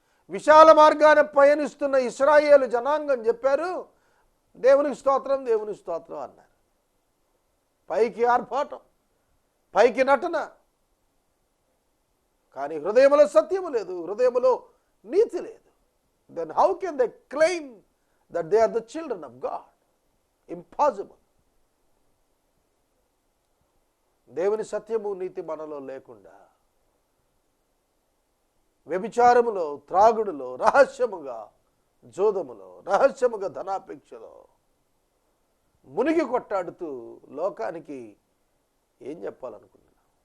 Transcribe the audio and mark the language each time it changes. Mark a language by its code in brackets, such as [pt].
[te] విశాల మార్గాన్ని పయనిస్తున్న ఇశ్రాయేలు జనాంగం చెప్పారు, దేవునికి స్తోత్రం, దేవునికి స్తోత్రం అన్నారు. పైకి ఆర్భాటం, పైకి నటన, కానీ హృదయములో సత్యము లేదు, హృదయములో నీతి లేదు. [en] Then how can they claim that they are the children of God? Impossible. [te] దేవుని సత్యము నీతి మనలో లేకుండా వ్యభిచారములో, త్రాగుడులో, రహస్యముగా జోదములో, రహస్యముగా ధనాపేక్షలో మునిగి కొట్టాడుతూ లోకానికి ఏం చెప్పాలనుకుంటున్నా?